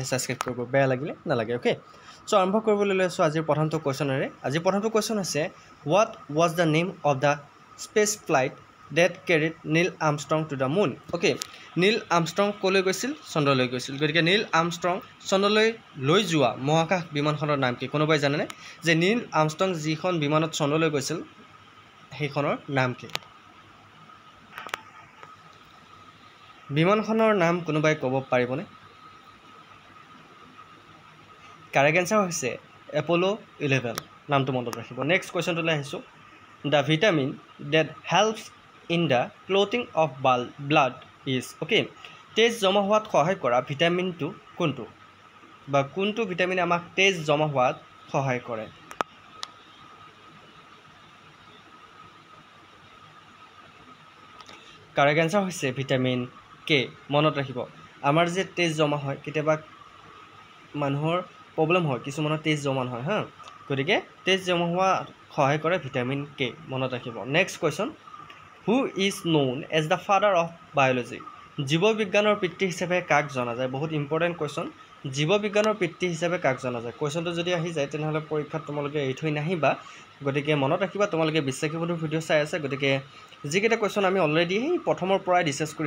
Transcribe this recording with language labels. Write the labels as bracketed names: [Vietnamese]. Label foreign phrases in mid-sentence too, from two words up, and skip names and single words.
[Assamese] ছাবস্ক্ৰাইব কৰিব বেয়া লাগিলে নালাগে [English] okay so [Assamese] আৰম্ভ কৰিবলৈ লৈছোঁ আজিৰ প্ৰথমটো কোৱেশ্যনেৰে আজিৰ প্ৰথমটো কোৱেশ্যন আছে [English] what was the name of the space flight that carried Neil Armstrong to the moon [Assamese] ওকে নীল আৰ্মষ্ট্ৰং ক'লৈ গৈছিল চন্দ্ৰলৈ গৈছিল গতিকে নীল আৰ্মষ্ট্ৰং চন্দ্ৰলৈ লৈ যোৱা মহাকাশ বিমানখনৰ নাম কি কোনোবাই জানেনে যে নীল আৰ্মষ্ট্ৰং যিখন বিমানত চন্দ্ৰলৈ গৈছিল সেইখনৰ নাম কি বিমানখনৰ নাম কোনোবাই ক'ব পাৰিবনে [English] correct answer [Assamese] হৈছে এপলো 11 নামটো মনত ৰাখিব নেক্সট কোৱেশ্যনটোলৈ আহিছোঁ [English] the vitamin that helps in the clotting of blood is okay [Assamese] তেজ জমা হোৱাত সহায় কৰা ভিটামিনটো কোনটো বা কোনটো ভিটামিনে আমাক তেজ জমা হোৱাত সহায় কৰে [English] correct answer [Assamese] হৈছে [English] vitamin K [Assamese] মনত ৰাখিব আমাৰ যে তেজ জমা হয় কেতিয়াবা মানুহৰ প্ৰব্লেম হয় কিছুমানৰ তেজ জমা হয় হা গতিকে তেজ জমা হোৱা সহায় কৰে [English] vitamin K [Assamese] মনত ৰাখিব [English] next question who is known as the father of biology [Assamese] জীৱ বিজ্ঞানৰ পিতৃ হিচাপে কাক জনা যায় বহুত [English] important question [Assamese] জীৱ বিজ্ঞানৰ পিতৃ হিচাপে কাক জনা যায় কোৱেশ্যনটো যদি আহি যায় তেনেহ'লে পৰীক্ষাত তোমালোকে এৰি থৈ নাহিবা গতিকে মনত ৰাখিবা তোমালোকে বিশ্বাসী বন্ধুৰ ভিডিঅ' চাই আছে গতিকে যিকেইটা কোৱেশ্যন আমি অলৰেডি সেই প্ৰথমৰ পৰাই ডিছকাছ কৰি